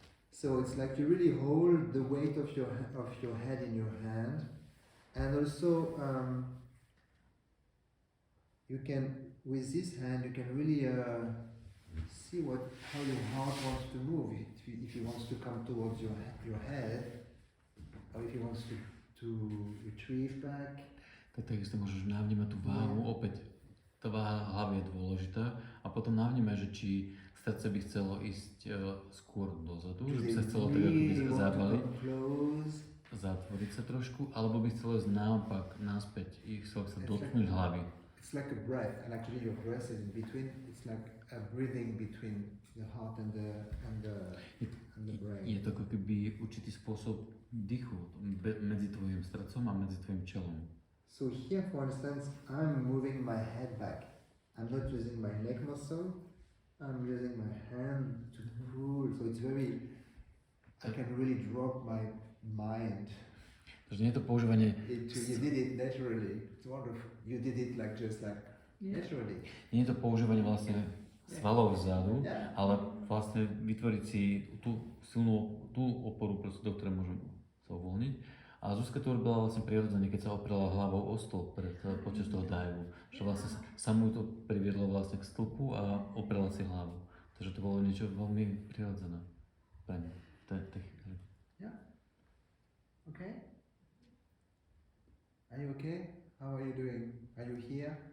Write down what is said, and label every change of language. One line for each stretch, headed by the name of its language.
English: So it's like you really hold the weight of your head in your hand, and also you can, with this hand, you can really see how your heart wants to move. If it wants to come towards your head, or if it wants to retrieve back.
Slovak: Tak takisto môžeš navnímať tú váhu, opäť tá váha hlavy je dôležitá a potom navnímať, že či srdce by chcelo ísť skôr dozadu, že by sa chcelo tak ako zavaliť, zatvoriť sa trošku, alebo by chcelo ísť naopak, naspäť, chcelo sa dotknúť hlavy.
English: It's like a breath, and actually your breath is in between. It's like a breathing between the heart and the brain.
Slovak: Je to ako keby určitý spôsob dýchu medzi tvojim srdcom a medzi tvojim čelom.
English: So here, for instance, I'm moving my head back. I'm not using my neck muscle. I'm using my hand to pull. So it's I can really drop my mind.
Slovak: Takže nie je to používanie...
English: You did it naturally. It's wonderful. You did it naturally.
Slovak: Nie je to používanie vlastne svalov vzadu, ale vlastne vytvoriť si tú silnú oporu, do ktorej môžem sa uvoľniť. A Zuzka to robila vlastne prirodzene, keď sa oprela hlavou o stĺp počas toho divu. Že vlastne samú to priviedlo vlastne k stĺpu a oprela si hlavu. Takže to bolo niečo veľmi prirodzené pre mňa.
English: Yeah. Okay. Are you okay? How are you doing? Are you here?